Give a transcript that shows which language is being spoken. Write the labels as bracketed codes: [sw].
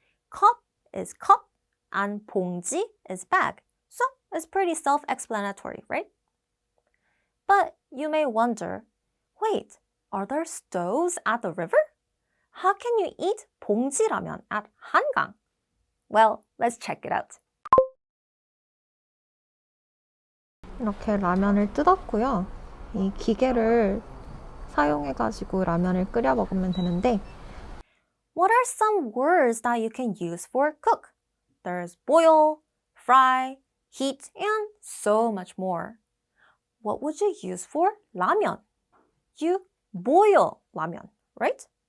[en] Cup is cup and 봉지 is bag. So it's pretty self-explanatory, right? But you may wonder, wait, are there stoves at the river? How can you eat 봉지 ramen at Hangang? Well, let's check it out. [ko] 이렇게 라면을 뜯었고요. 이 기계를 사용해가지고 라면을 끓여 먹으면 되는데 [en] What are some words that you can use for cook? There's boil, fry, heat, and so much more. What would you use for 라면? You boil 라면, right?